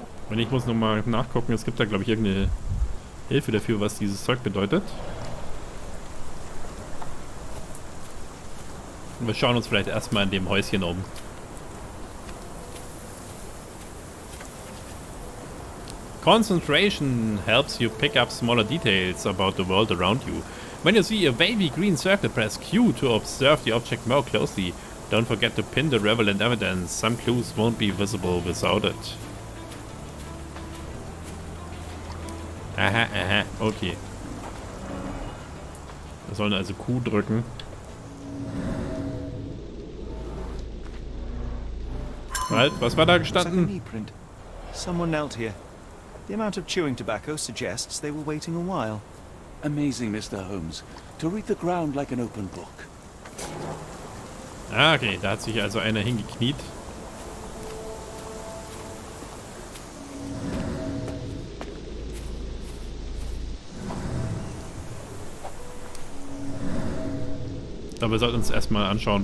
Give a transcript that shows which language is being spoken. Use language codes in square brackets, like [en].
[de] Und ich muss nochmal nachgucken, es gibt da glaube ich irgendeine Hilfe dafür, was dieses Zeug bedeutet. Und wir schauen uns vielleicht erstmal in dem Häuschen um. [en] Concentration helps you pick up smaller details about the world around you. When you see a wavy green circle, press Q to observe the object more closely. Don't forget to pin the relevant evidence. Some clues won't be visible without it. Aha, aha, okay. [de] Wir sollen also Q drücken. Halt, was war da gestanden? [en] Someone knelt here. The amount of chewing tobacco suggests they were waiting a while. Amazing, Mr. Holmes. To read the ground like an open book. [de] Ah, okay, da hat sich also einer hingekniet. Aber wir sollten uns erstmal anschauen.